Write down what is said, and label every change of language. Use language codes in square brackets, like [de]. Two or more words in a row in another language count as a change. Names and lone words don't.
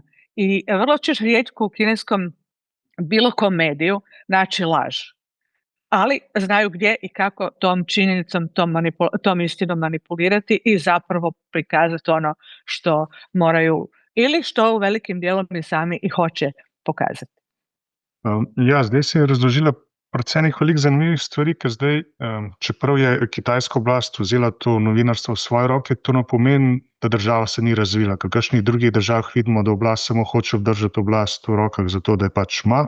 [hr] I vrlo ćeš rijetko u kineskom bilo kom mediju naći laž. Ali znaju gdje i kako tom činjenicom, tom istinom manipulirati i zapravo prikazati ono što moraju ili što u velikim dijelom i sami i hoče pokazati. [sl] Ja, zdaj se je razložila predvsem nekaj veliko zanimivih stvari, ker zdaj, čeprav je kitajska oblast vzela to novinarstvo v svoje roke, to ne pomeni, da država se ni razvila. V kakšnih drugih državah vidimo, da oblast samo hoče obdržati oblast v rokah zato, da je pač ima.